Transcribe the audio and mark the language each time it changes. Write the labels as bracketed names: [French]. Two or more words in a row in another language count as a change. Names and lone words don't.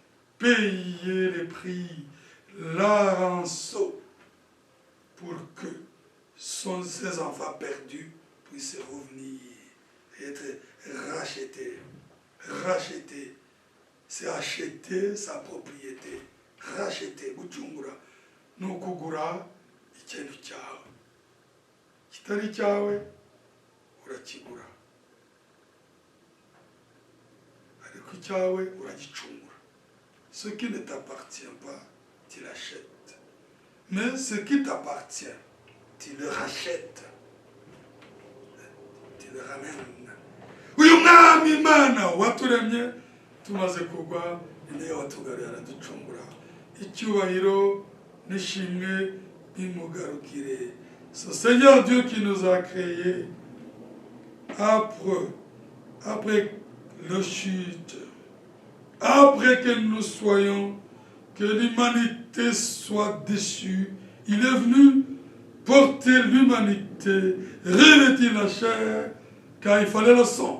[French] payer les prix, la rançon, pour que ses enfants perdus puissent revenir et être rachetés. Racheter, c'est acheter sa propriété. Racheter, [Kinyarwanda] gucungura, ni ukugura ikintu cyawe. Kitari cyawe, urakigura. Ariko icyawe, uragicungura. [French] Ce qui ne t'appartient pas, tu l'achètes. Mais ce qui t'appartient, tu le rachètes. Tu le ramènes. [Kinyarwanda] Uyu mwami Imana waturemye tumaze kugwa, niyo watugaruye araducungura. Icyubahiro n'ishimwe bimugarukire. [French] Ce Seigneur Dieu qui nous a créés après le chute, après que nous soyons, que l'humanité soit déchue, il est venu porter l'humanité, revêtir la chair, car il fallait le sang.